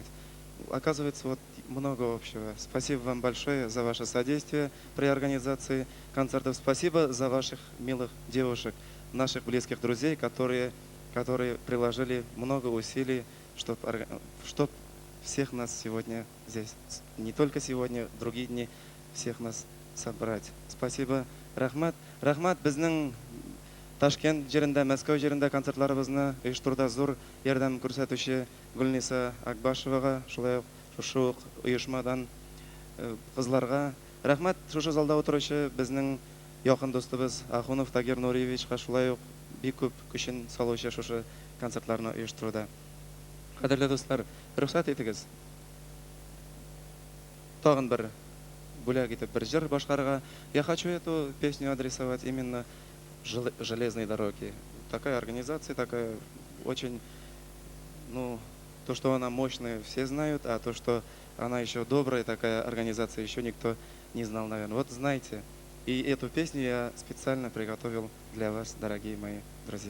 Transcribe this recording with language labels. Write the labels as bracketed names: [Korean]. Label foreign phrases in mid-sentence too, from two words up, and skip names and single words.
[Russian] Оказывается, вот много общего. Спасибо вам большое за ваше содействие при организации концертов. Спасибо за ваших милых девушек, наших близких друзей, которые приложили много усилий, чтобы всех нас сегодня здесь. Не только сегодня, другие дни всех нас собрать. Спасибо, рахмат. [Tatar] Рахмат безнең Ташкент җирендә, Мәскәү җирендә концертларыбызны оештыруда зур ярдәм күрсәтүче Гөлниса Акбашевага, шулай ук шушы ук оешмадан кызларга. Рахмат шушы залда утыручы безнең якын достыбыз Ахунов Тагир Нуриевичка, шулай ук бик күп көчен салучы шушы концертларны оештыруда. Кадерле дуслар, рөхсәт итегез. Тагын бер бүләк итеп бер җыр башкарырга. [Russian] Я хочу эту песню адресовать именно железной дороги. Такая организация, такая очень, ну, то, что она мощная, все знают, а то, что она еще добрая, такая организация, еще никто не знал, наверное. Вот знаете, и эту песню я специально приготовил для вас, дорогие мои друзья.